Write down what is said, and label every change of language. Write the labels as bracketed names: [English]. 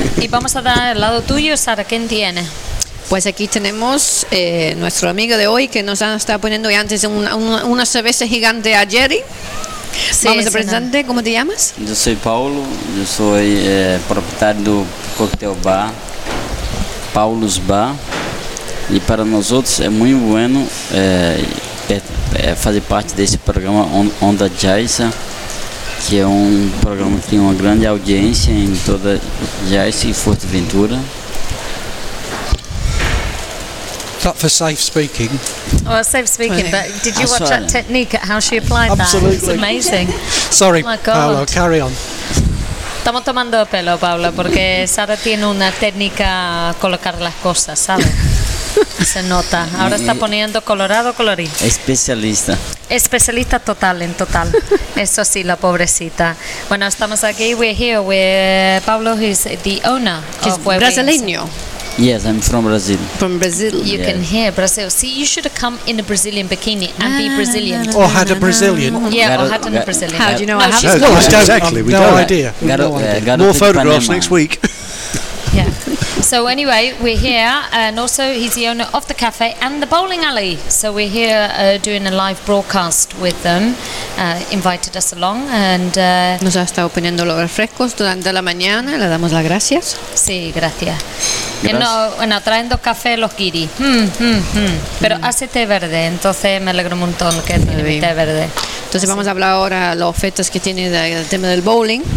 [Spanish] Y vamos a dar al lado tuyo, Sara, ¿quién tiene? Pues aquí tenemos nuestro amigo de hoy que nos ha estado poniendo antes una cerveza gigante a Jerry. Sí, vamos a presentarte, ¿cómo te llamas? Yo soy Paulo, yo soy propietario de Cocktail Bar. [Portuguese] Paulo's Bar, e para nós outros é muito bueno fazer parte desse programa Onda Jaiza, que é um programa que tem uma grande audiência em toda Jaiza e Fortaventura. [English] Not for safe speaking. Well, safe speaking, but did you watch that technique at how she applied that? Absolutely. It's amazing. Sorry, Paulo, carry on. [Spanish] Estamos tomando pelo, Paula, porque Sara tiene una técnica a colocar las cosas, ¿sabes? Se nota. Ahora está poniendo colorado, colorín. Especialista. Especialista total, en total. Eso sí, la pobrecita. Bueno, estamos aquí. [English] We're here with Paulo, who's the owner. He's of [Spanish] brasileño. [English] Yes, I'm from Brazil. From Brazil. You can hear Brazil. See, you should have come in a Brazilian bikini and be Brazilian. Or had a Brazilian. Yeah, or had a Brazilian. How do you know? No idea. More photographs next week. Yeah. So anyway, we're here, and also he's the owner of the cafe and the bowling alley. So we're here doing a live broadcast with them. Invited us along, and [Spanish] nos ha estado poniendo los refrescos durante la mañana. Le damos las gracias. Sí, gracias. Bueno, trayendo café los guiris. Pero hace té verde, entonces me alegro un montón que tiene té verde. Entonces así. Vamos a hablar ahora de los efectos que tiene el tema del bowling.